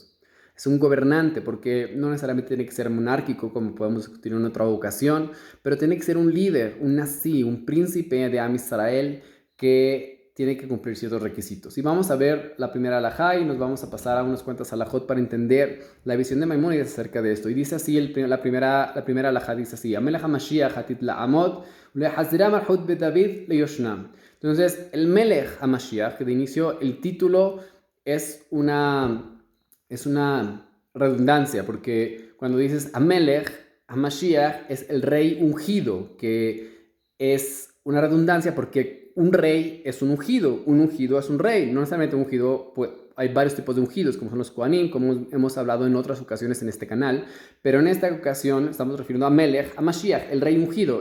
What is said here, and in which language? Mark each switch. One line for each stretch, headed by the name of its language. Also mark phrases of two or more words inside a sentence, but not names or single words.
Spanish: Es un gobernante, porque no necesariamente tiene que ser monárquico, como podemos discutir en otra ocasión, pero tiene que ser un líder, un nazí, un príncipe de
Hebrew: עם ישראל
Spanish: que tiene que cumplir ciertos requisitos. Y vamos a ver la primera alajá y nos vamos a pasar a unas cuantas alajot para entender la visión de Maimónides acerca de esto. Y dice así, la primera alajá dice así:
Hebrew: המלך המשיח עתיד לעמוד ולהחזיר מלכות בית דוד ליושנה.
Spanish: Entonces, el
Hebrew: מלך המשיח,
Spanish: que de inicio el título es una redundancia, porque cuando dices
Hebrew: המלך, המשיח
Spanish: es el rey ungido, que es una redundancia porque un rey es un ungido es un rey, no necesariamente un ungido, pues hay varios tipos de ungidos, como son los Kohanim, como hemos hablado en otras ocasiones en este canal, pero en esta ocasión estamos refiriendo a Melech, a Mashiach, el rey ungido.